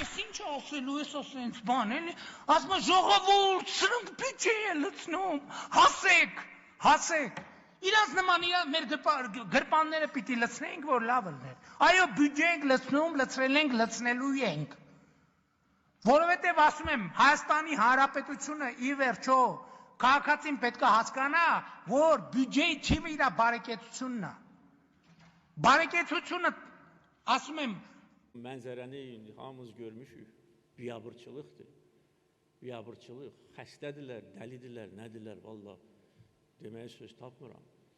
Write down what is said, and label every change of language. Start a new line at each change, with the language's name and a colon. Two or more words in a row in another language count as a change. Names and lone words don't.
Armenian: ես ինչ ասելու, ես ասենց բան էլի, ասում է ժողովուրդ, սրանք բյուջե են լցնում, հասեք, իրանց նման մեր գրպանները պիտի լցնեինք, որ լավ լներ, այո բյուջե ենք լցնում, լցրել ենք, լցնելու ենք, որովհետև ասում եմ, Հայաստանի Հանրապետությունը ի վերջո, քաղաքացին պետք է հասկանա, որ բյուջեի թիվը իր բարեկեցությունը, ասում եմ,
Azerbaijani: Mənzərəni hamımız görmüşük, biabırçılıqdır, xəstədirlər, dəlidirlər, nədirlər, valla deməyə söz tapmıram.